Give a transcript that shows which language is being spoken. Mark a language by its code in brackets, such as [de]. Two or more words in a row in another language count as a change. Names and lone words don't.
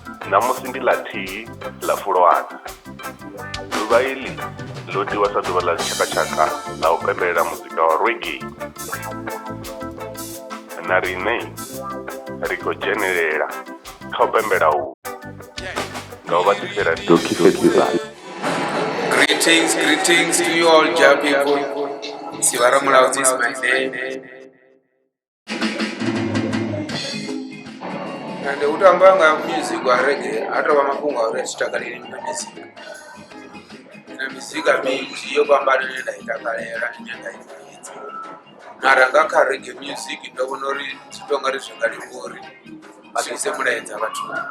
[ve] Namusi ndi ḽathihi ḽa Fulwana. Ḓuvha iḽi ḽo tiwa sa ḓuvha ḽa tshakatshaka ḽa u pembelela muzika wa reggae. Na riṋe ri khou dzhenelela kha u pembela uhu nga u vha ḓisela Doki Festival. [en] Greetings to you all, Ja people. Sivara Mulaudzi is my name. [ve] And utamba nga music wa reggae atova mafhungo a uri takalela music. Na mizika minzhi yo fhambananaho nda i takalela ine nda i ita. Mara nga kha reggae music ndo vhona uri zwi tou nga ri zwi nga leluwa uri vha ḓise mulaedza vhathu.